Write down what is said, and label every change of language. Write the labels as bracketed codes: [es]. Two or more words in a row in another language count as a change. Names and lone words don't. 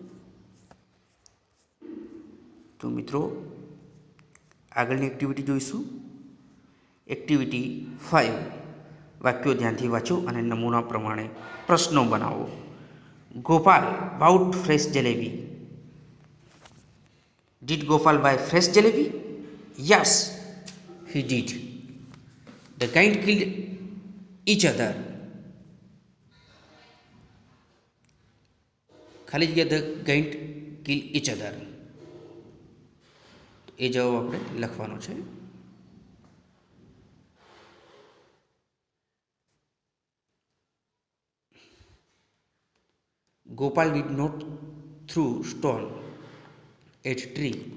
[gu] તો મિત્રો આગળની એક્ટિવિટી જોઈશું. એક્ટિવિટી 5 વાક્યો ધ્યાનથી વાંચો અને નમૂના પ્રમાણે પ્રશ્નો બનાવો. [en] Gopal bought fresh jalebi. Did Gopal buy fresh jalebi? યસ, he did. The giant killed each other. [gu] ખાલી જગ્યા [en] the giant killed each other. [gu] એ જવાબ આપણે લખવાનો છે. [en] Gopal did not throw stone at tree.